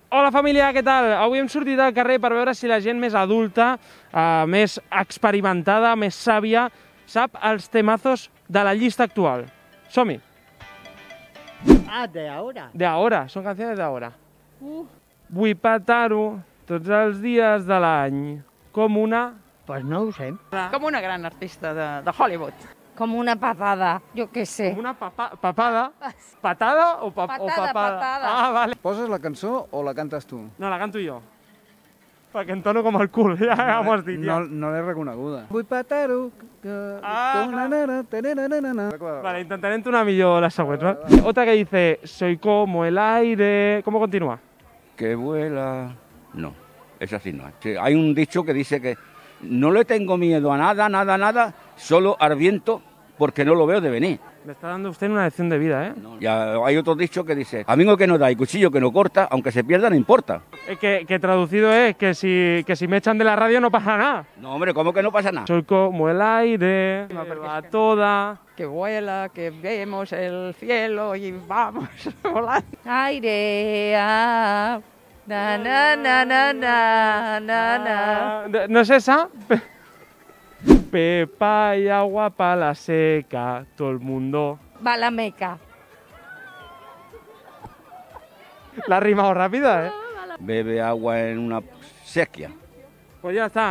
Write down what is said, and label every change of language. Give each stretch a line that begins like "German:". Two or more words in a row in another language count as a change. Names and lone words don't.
Catalan: Hola família, què tal? Avui hem sortit al carrer per veure si la gent més adulta, més experimentada, més sàvia, sap els temazos de la llista actual. Som-hi! Ah, de ahora. De ahora, són canciones de ahora. Vull petar-ho tots els dies de l'any, com una... Pues no ho sé. Com una gran artista de Hollywood. Como una papada, yo qué sé. Com una papada? Patada o papada? Patada. Ah, vale. Poses la cançó o la cantes tu? No, la canto jo. Perquè entono com el cul, ja m'ho has dit. Ja. No l'he reconeguda. Vull petar-ho. Vale, intentaré entonar millor les següents.
Spanish: ¿Vale? Otra que dice, soy como el aire... ¿Cómo continúa? Que vuela... No, es así no. Sí, hay un dicho que dice que no le tengo miedo a nada, nada, solo al viento porque no lo veo de venir. Me está dando usted una lección de vida, ¿eh? No, ya hay otro dicho que dice, amigo que no da y cuchillo que no corta, aunque se pierda no importa. Que traducido es que si me echan de la radio no pasa nada. No, hombre, ¿cómo que no pasa nada? Soy como el aire, me va toda... Que vuela, que vemos el cielo y vamos volando. Aire, ah, na na na na na na na. ¿No es esa? Pepa y agua para la seca, todo el mundo... Va la meca. La ha rimado rápida, ¿eh? Bebe agua en una sequía. Pues ya está.